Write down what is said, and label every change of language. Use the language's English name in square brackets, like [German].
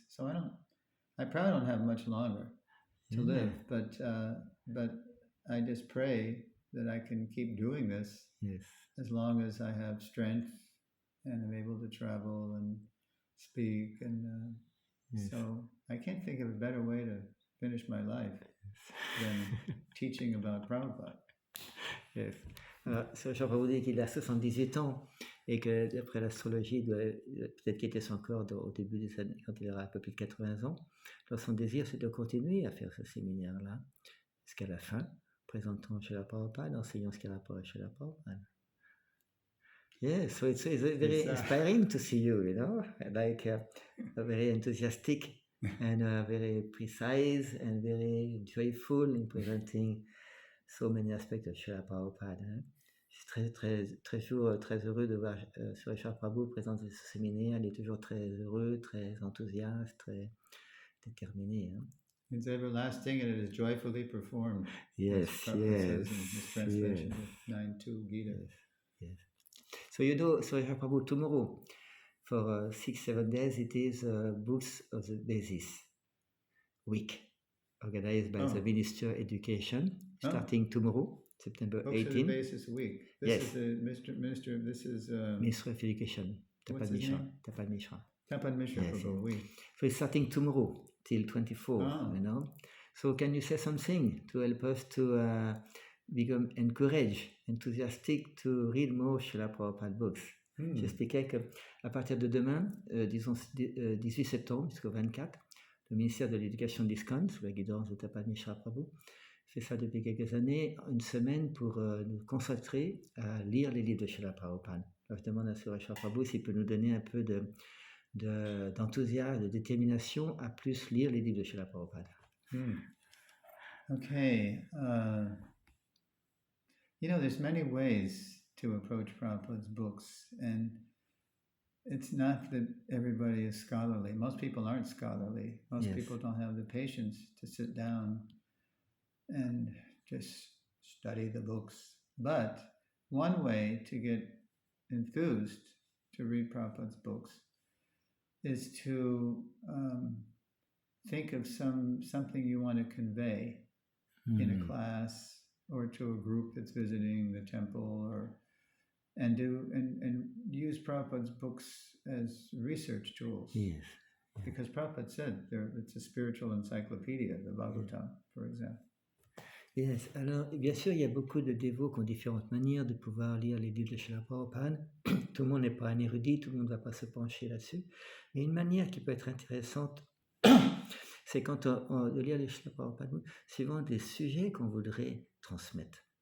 [English] So I probably don't have much longer to live, but I just pray that I can keep doing this as long as I have strength and I'm able to travel and speak, and so I can't think of a better way to finish my life than teaching about Prabhupada. Yes. [French] Alors, Srila Prabhupada dit qu'il a 78 ans et que d'après l'astrologie, peut-être qu'il était son corps au début des années, quand il aura un peu plus de 80 ans. Alors son désir, c'est de continuer à faire ce séminaire-là jusqu'à la fin, présentant Srila Prabhupada, enseignant ce qu'il a rapport à Srila Prabhupada. [English] Yes, so it's very inspiring to see you, like very enthusiastic and very precise and very joyful in presenting so many aspects of Srila Prabhupada. [French] Je suis très heureux de voir Srila Prabhu présenter ce séminaire. Il est toujours très heureux, très enthousiaste, très déterminé. [English] It's everlasting and it is joyfully performed. Yes. Says in his translation of 9.2 Gita. Yes. So you know, Srila Prabhu, tomorrow, for 6-7 days, it is Books of the Basis week, organized by the Minister of Education, starting tomorrow, September 18. Books of the Basis week. This is the Minister. This is Minister of Education, what's his name? Tapal Mishra. Tapadmisha Yes, [French] Prabhu, oui. [English] So it's starting tomorrow till 24th, you know. So can you say something to help us to become encouraged, enthusiastic to read more Srila Prabhupada books? [French] J'expliquais qu'à partir de demain, disons 18 septembre jusqu'au 24, le ministère de l'Éducation de ISKCON, sous la guidance de Tapadmisha Prabhu, fait ça depuis quelques années, une semaine pour nous consacrer à lire les livres de Srila Prabhupada. Alors je demande à Srila Prabhu s'il peut nous donner un peu d'enthousiasme, de détermination à plus lire les livres de Srila Prabhupada. [English] Okay. You know, there's many ways to approach Prabhupada's books, and it's not that everybody is scholarly. Most people aren't scholarly. Most people don't have the patience to sit down and just study the books. But one way to get enthused to read Prabhupada's books is to think of something you want to convey in a class or to a group that's visiting the temple, and use Prabhupada's books as research tools. Yes. Because Prabhupada said it's a spiritual encyclopedia, the Bhagavatam, for example. Yes. [French] Alors, bien sûr, il y a beaucoup de dévots qui ont différentes manières de pouvoir lire les livres de Srila Prabhupada. Tout le monde n'est pas un érudit, tout le monde ne va pas se pencher là-dessus. Mais une manière qui peut être intéressante, c'est quand de lire les Srila Prabhupada suivant des sujets qu'on voudrait transmettre.